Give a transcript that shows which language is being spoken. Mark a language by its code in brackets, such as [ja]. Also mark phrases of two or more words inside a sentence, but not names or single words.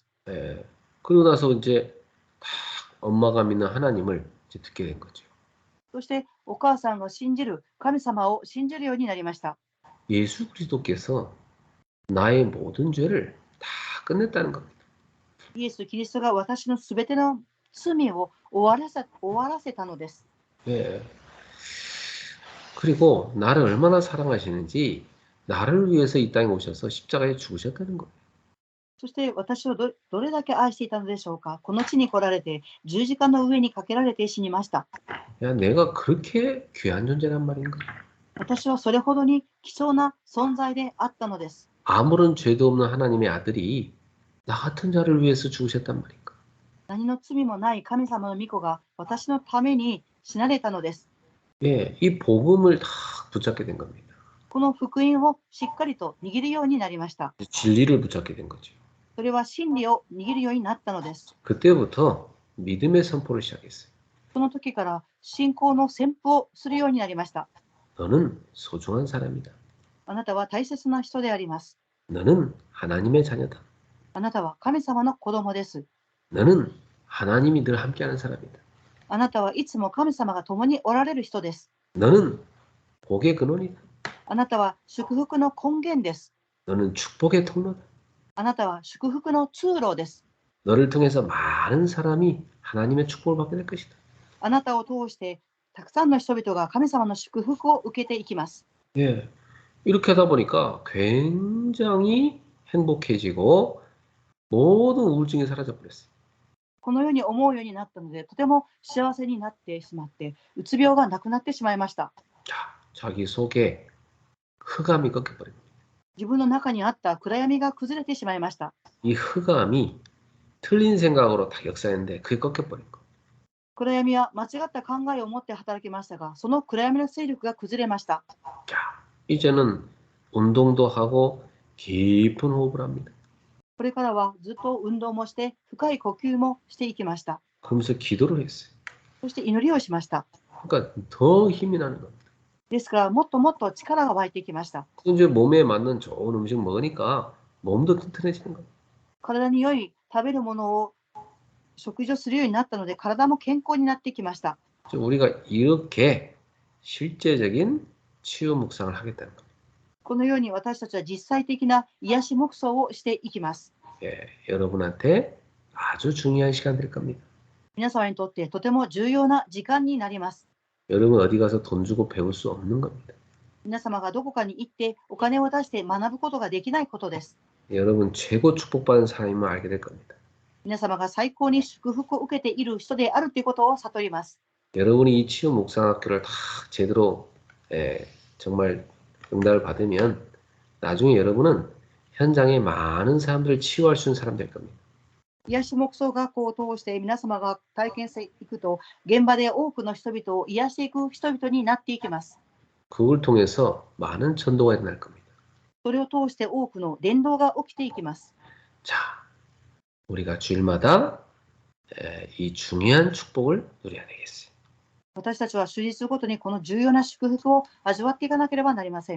[ko] 그러고 나서 이제 딱 엄마가 믿는 하나님을 이제 듣게 된 거죠. [ja] そしてお母さんが信じる神様を信じるようになりました。 [ko] 예수 그리스도께서 나의 모든 죄를 다 끝냈다는 겁니다. [ja] イエス・キリストが私のすべての罪を終わらせたのです。 [ko] 예. 그리고 나를 얼마나 사랑하시는지 나를 위해서 이 땅에 오셔서 십자가에 죽으셨다는 거예요. [ja] そして私をどれだけ愛していたのでしょうか。この地に来られて十字架の上にかけられて死にました。 [ko] 야, 내가 그렇게 귀한 존재란 말인가? [ja] 私はそれほどに貴重な存在であったのです。 [ko] 아무런 죄도 없는 하나님의 아들이 나 같은 자를 위해서 죽으셨단 말인가? [ja] 何の罪もない神様の御子が私のために死なれたのです。 [ko] 예, 이 복음을 다 붙잡게 된 겁니다. [ja] この福音をしっかりと握るようになりました。 [ko] 진리를 붙잡게 된 거죠. [ja] それは真理を握るようになったのです。 [ko] 그때부터 믿음의 선포를 시작했어요. [ja] その時から信仰の宣布をするようになりました。 [ko] 너는 소중한 사람이다. [ja] あなたは大切な人であります。 [ko] 너는 하나님의 자녀다. [ja] あなたは神様の子供です。 [ko] 너는 하나님이 늘 함께하는 사람이다. [ja] あなたはいつも神様が共におられる人です。 [ko] 너는 복의 근원이다. [ja] あなたは祝福の根源です。 [ko] 너는 축복의 통로다. [ja] あなたは祝福の通路です。 [ko] 너를 통해서 많은 사람이 하나님의 축복을 받게 될 것이다. [ja] あなたを通してたくさんの人々が神様の祝福を受けていきます。 [ko] 예. 이렇게 하다 보니까 굉장히 행복해지고 모든 우울증이 사라져 버렸어요. [ja] このように思うようになったので、とても幸せになってしまって、うつ病がなくなってしまいました。 [ko] 자, 자기 속에 흑암이 꺾여버린 거예요. [ja] 自分の中にあった暗闇が崩れてしまいました。 [ko] 이 흑암이 틀린 생각으로 다 역사했는데 그게 꺾여버린 거예요. [ja] 暗闇は間違った考えを持って働きましたが、その暗闇の勢力が崩れました。 [ko] 자, 이제는 운동도 하고 깊은 호흡을 합니다. [ja] これからはずっと運動もして深い呼吸もしていきました。 [ko] 그러면서 기도를 했어요. [ja] そして祈りをしました。 [ko] 그러니까 더 힘이 나는 겁니다. [ja] ですからもっともっと力が湧いてきました。 [ko] 이제 몸에 맞는 좋은 음식 먹으니까 몸도 튼튼해지는 거예요. [ja] 体に良い食べるものを食事をするようになったので、体も健康になってきました。 [ko] 우리가 이렇게 실제적인 치유 묵상을 하겠다는 겁니다. [ja] このように私たちは実際的な癒し黙想をしていきます。 [ko] 예, 여러분한테 아주 중요한 시간 될 겁니다. [ja] 皆様にとってとても重要な時間になります。 [ko] 여러분 어디 가서 돈 주고 배울 수 없는 겁니다. [ja] 皆様がどこかに行ってお金を出して学ぶことができないことです。 [ko] 여러분 최고 축복받은 사람임을 알게 될 겁니다. [ja] 皆様が最高に祝福を受けている人であるということを悟ります。 [ko] 여러분이 이 치유 묵상학교를 다 제대로 정말 응답을 받으면 나중에 여러분은 현장에 많은 사람들을 치유할 수 있는 사람 될 겁니다. [ja] 癒し黙想学校を通して皆様が体験していくと、現場で多くの人々を癒していく人々になっていきます。 [ko] 그걸 통해서 많은 전도가 일어날 겁니다. [ja] それを通して多くの伝道が起きていきます。 [ko] 자, 우리가 주일마다 이 중요한 축복을 누려야 되겠어요. [ja] 私たちは主日ごとにこの重要な祝福を味わっていかなければなりません。